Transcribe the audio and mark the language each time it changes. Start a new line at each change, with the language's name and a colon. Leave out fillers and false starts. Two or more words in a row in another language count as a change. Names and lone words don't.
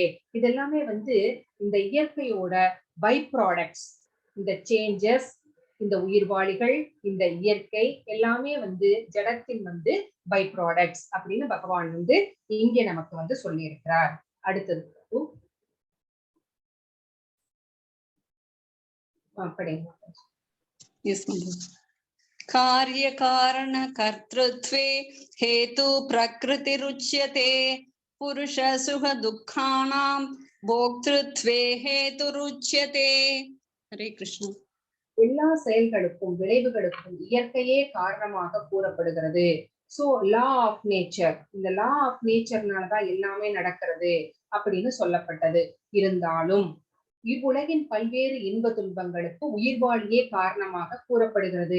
Tamil: இதெல்லாமே வந்து இந்த இயற்கையோட
English: by products.
Tamil: இந்த சேஞ்சஸ், இந்த உயிர்வாளிகள், இந்த இயற்கை எல்லாமே வந்து ஜடத்தின் வந்து
English: by products
Tamil: அப்படின்னு பகவான் வந்து இங்கே நமக்கு வந்து சொல்லி இருக்கிறார். அடுத்தது
Sanskrit: कार्य कारण कर्तृत्वे हेतु प्रकृति रुच्यते पुरुष सुख दुःखानां भोक्तृत्वे हेतु रुच्यते. हरे कृष्ण.
Tamil: எல்லா செயல்களுக்கும் விளைவுகளுக்கும் இயற்கையே காரணமாக கூறப்படுகிறது. சோ
English: law of nature,
Tamil: இந்த லா ஆஃப் நேச்சர்னாலதான் எல்லாமே நடக்கிறது அப்படின்னு சொல்லப்பட்டது. இருந்தாலும் இவ்வுலகின் பல்வேறு இன்ப துன்பங்களுக்கு உயிர்வாழியே காரணமாக கூறப்படுகிறது.